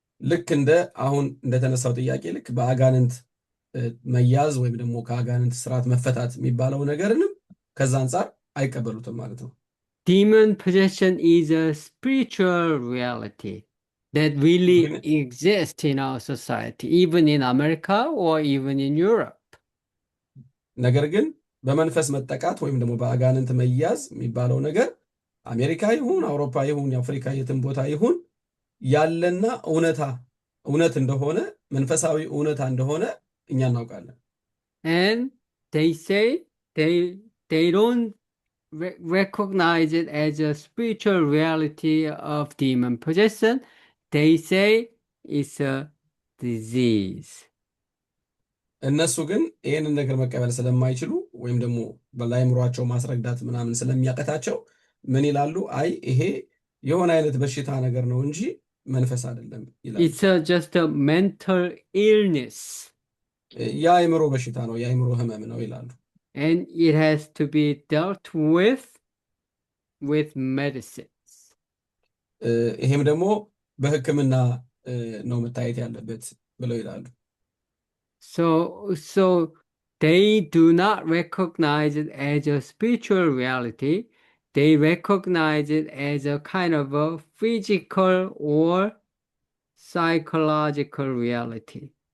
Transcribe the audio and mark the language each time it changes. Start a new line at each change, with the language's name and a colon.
Amharic: ልክ እንደ አሁን እንደተነሳው ጥያቄ ልክ በአጋንንት መያዝ ወይም ደግሞ ከአጋንንት ስርዓት መፈታት የሚባለው ነገርንም ከዛ አንጻር አይቀበሉትም ማለት ነው።
English: Demon possession is a spiritual reality that really exists in our society, even in America or even in Europe.
Amharic: ነገር ግን በመንፈስ መጠቃት ወይም ደግሞ በአጋንንት መያዝ የሚባለው ነገር አሜሪካ ይሁን አውሮፓ ይሁን አፍሪካ የትም ቦታ ይሁን ያለና እውነት እንደሆነ መንፈሳዊ እውነታ እንደሆነ እኛ እናውቃለን።
English: And they say they don't recognize it as a spiritual reality of demon possession. They say it's a disease.
Amharic: እነሱ ግን ይህንን ነገር መቀበል ስለማይችሉ ወይም ደግሞ በላይምሯቸው ማስረዳት ምናምን ስለሚያቀታቸው ምን ይላሉ? አይ ይሄ የሆነ አይነት በሽታ ነገር ነው እንጂ መንፈስ አይደለም ይላሉ።
English: It's just a mental illness.
Amharic: የአእምሮ በሽታ ነው፣ የአእምሮ ህመም ነው ይላሉ።
English: And it has to be dealt with medicines.
Amharic: ይሄም ደግሞ በሕክምና ነው መታየት ያለበት ብለው ይላሉ።
English: So they do not recognize it as a spiritual reality. They recognize it as a kind of a physical or psychological reality.